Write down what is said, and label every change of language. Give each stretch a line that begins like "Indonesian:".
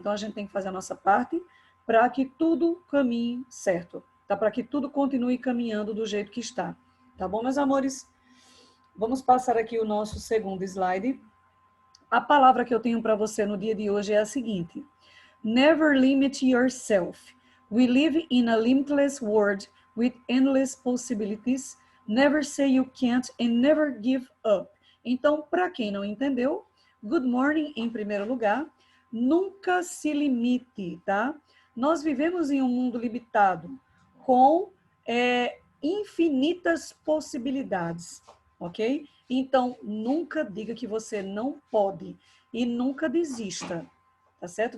Portuguese: Então, a gente tem que fazer a nossa parte para que tudo caminhe certo, tá? Para que tudo continue caminhando do jeito que está. Tá bom, meus amores? Vamos passar aqui o nosso segundo slide. A palavra que eu tenho para você no dia de hoje é a seguinte:
English: Never limit yourself. We live in a limitless world with endless possibilities. Never say you can't and never give up.
Portuguese: Então, para quem não entendeu,
English: good morning
Portuguese: em primeiro lugar. Nunca se limite, tá? Nós vivemos em um mundo limitado, com infinitas possibilidades, ok? Então, nunca diga que você não pode e nunca desista, tá certo?